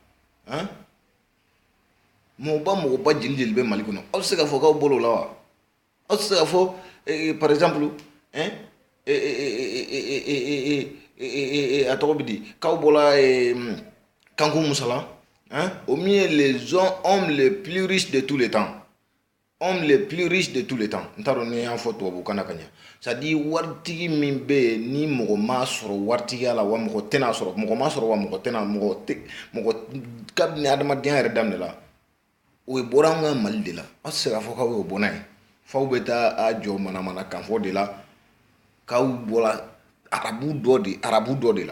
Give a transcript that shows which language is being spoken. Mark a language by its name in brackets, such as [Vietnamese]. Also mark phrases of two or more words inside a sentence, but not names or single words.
[Bambara] mɔgɔba jeli bɛ Mali kɔnɔ aw tɛ se k'a fɔ k'aw bɔra o la wa aw tɛ se k'a fɔ par exemple a tɔgɔ bɛ di k'aw bɔra Kanku Musala, [French] hein, au mieux les hommes les plus riches de tous les temps. Homme les plus riches de tous les temps. [Bambara] N t'a dɔn ni y'a fɔ tubabukan na ka ɲɛ. C'est-à-dire waritigi min bɛ yen ni mɔgɔ m'a sɔrɔ waritigiya la wa mɔgɔ tɛna sɔrɔ, mɔgɔ m'a sɔrɔ wa mɔgɔ tɛna, mɔgɔ kabini adamadenya yɛrɛ daminɛ la, o ye bɔra an ka Mali de la. Aw tɛ se k'a fɔ k'aw y'o bɔ n'a ye. F'aw bɛ taa a jɔ manamana kan fɔ de la k'aw bɔra arabu dɔ de la.